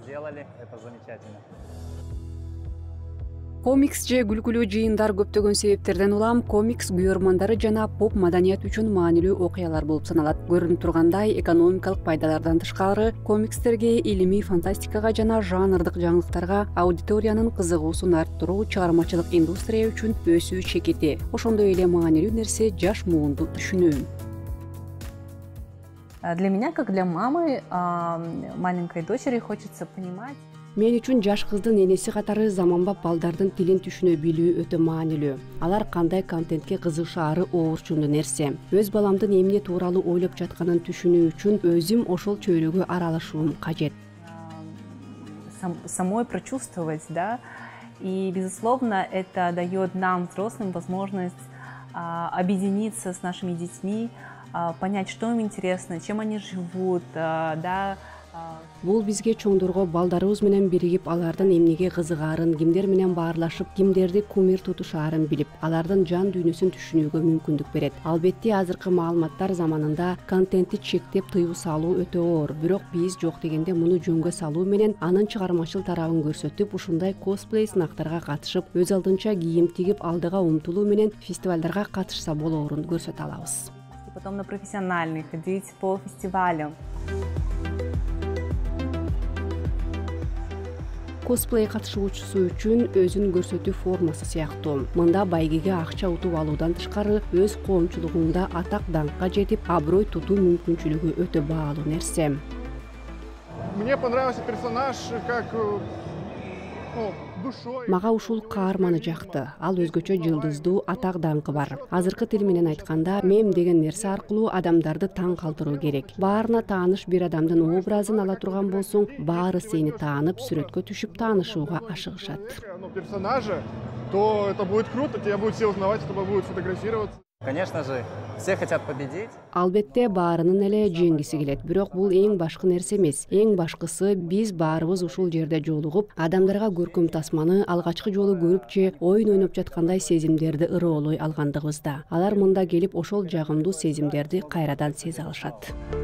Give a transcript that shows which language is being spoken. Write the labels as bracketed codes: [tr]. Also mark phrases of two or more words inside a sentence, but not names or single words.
[ky] Комикс же күлкүлүү жыйындар көптөгөн себептерден улам комикс күйөрмандары жана поп маданият үчүн маанилүү окуялар болуп саналат. Көрүнүп тургандай, экономикалык пайдалардан тышкары комикстерге, илимий фантастикага жана жанрдык жаңылыктарга аудиториянын кызыгуусун арттыруу чыгармачылык индустрия үчүн өсүү чекити. Ошондой эле маанилүү нерсе жаш муунду түшүнүү. [ru] Для меня, как для мамы маленькой дочери, хочется понимать. [ky] Мен үчүн жаш кыздын энеси катары заманбап балдардын тилин түшүнө билүү өтө маанилүү. Алар кандай контентке кызыгышаары оорчундуу нерсе. Өз баламдын эмне тууралуу ойлоп жатканын түшүнүү үчүн өзүм ошол чөйрөгө аралашуум кажет. [ru] Самой прочувствовать, да, и безусловно это дает нам, взрослым, возможность объединиться с нашими детьми, понять, что им интересно, чем они живут, да. [ky] Бул бизге чоңдорго балдарыбыз менен биригип, алардын эмнеге кызыгарын, кимдер менен баарлашып, кимдерди кумир тутушаарын билип, алардын жан дүйнөсүн түшүнүүгө мүмкүндүк берет. Албетте азыркы маалыматтар заманында контентти чектеп тыюу салуу өтө оор. Бирок биз жок дегенде муну жөнгө салуу менен анын чыгармачыл тарабын көрсөтүп, ушундай косплей сынактарга катышып, өз алдынча кийим тигип алдыга умтулуу менен фестивалдарга катышса болоорун көрсөтө алабыз. [ru] Потом на профессиональный, ходить по фестивалям. [ky] Косплей катышуучусу үчүн өзүн көрсөтүү формасы сыяктуу. Мында байгеге акча утуп алуудан тышкары өз коомчулугуңда атак даңкка жетип, аброй тутуу мүмкүнчүлүгү өтө баалуу нерсе. [ru] Мне понравился персонаж как душой. [ky] Мага ушул каарманы жакты. Ал өзгөчө жылдыздуу атак даңкы бар. Азыркы тил менен айтканда, мем деген нерсе аркылуу адамдарды таң калтыруу керек. Баарына тааныш бир адамдын образын ала турган болсоң, баары сени таанып, сүрөткө түшүп таанышууга ашыгышат. [ru] Персонажа, то это будет круто, тебя будут все узнавать, с тобой будут фотографироваться. Конечно же, все хотят победить. [ky] Албетте баарынын эле жеңгиси келет, бирок бул эң башкы нерсе эмес. Эң башкысы биз баарыбыз ушул жерде жолугуп, адамдарга көркөм тасманы алгачкы жолу көрүп же оюн ойноп жаткандай сезимдерди ырыолой алгандыгыбызда. Алар мында келип ошол жагымдуу сезимдерди кайрадан сезе алышат.